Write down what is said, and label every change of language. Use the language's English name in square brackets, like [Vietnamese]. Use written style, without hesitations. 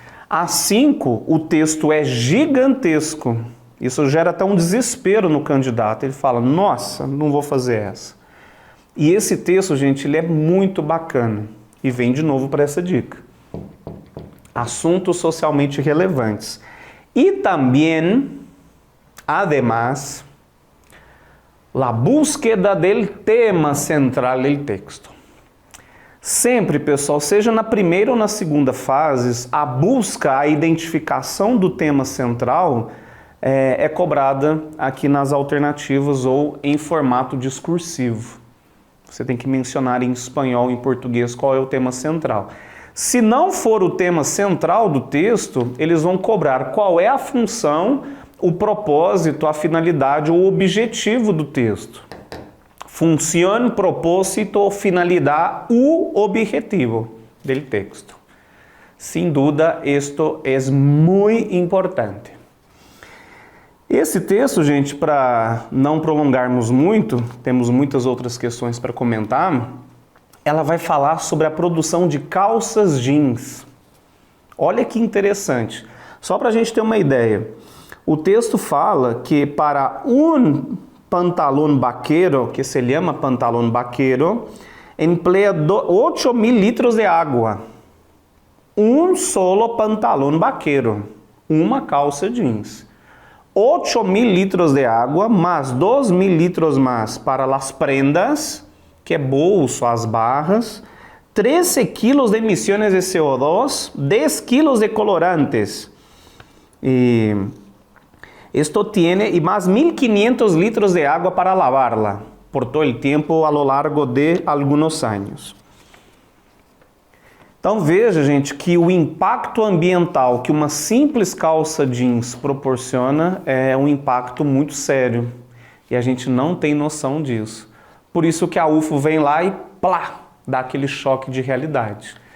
[Portuguese] A 5, o texto é gigantesco. Isso gera até um desespero no candidato. Ele fala, nossa, não vou fazer essa. E esse texto, gente, ele é muito bacana. E vem de novo para essa dica. Assuntos socialmente relevantes. E também, [Spanish] además, la búsqueda del tema central del texto. [Portuguese] Sempre, pessoal, seja na primeira ou na segunda fase, a busca, a identificação do tema central é cobrada aqui nas alternativas ou em formato discursivo. Você tem que mencionar em espanhol, em português, qual é o tema central. Se não for o tema central do texto, eles vão cobrar qual é a função, o propósito, a finalidade ou o objetivo do texto. [Spanish] Función, propósito, finalidad u objetivo del texto. Sin duda, esto es muy importante. [Portuguese] Esse texto, gente, para não prolongarmos muito, temos muitas outras questões para comentar, ela vai falar sobre a produção de calças jeans. Olha que interessante. Só para a gente ter uma ideia. O texto fala que para um pantalón vaquero, [Spanish] que se llama pantalón vaquero, [Portuguese] emplea 8.000 litros de água. Um solo pantalón vaquero, uma calça jeans. 8.000 litros de água, mais 2.000 litros mais para as prendas, que é bolso, as barras, 13 kilos de emissões de CO2, 10 kilos de colorantes. [Spanish] E esto tiene y más 1.500 litros de agua para lavarla por todo el tiempo a lo largo de algunos años. [Portuguese] Então veja, gente, que o impacto ambiental que uma simples calça jeans proporciona é um impacto muito sério e a gente não tem noção disso. Por isso que a UFO vem lá e plá, dá aquele choque de realidade.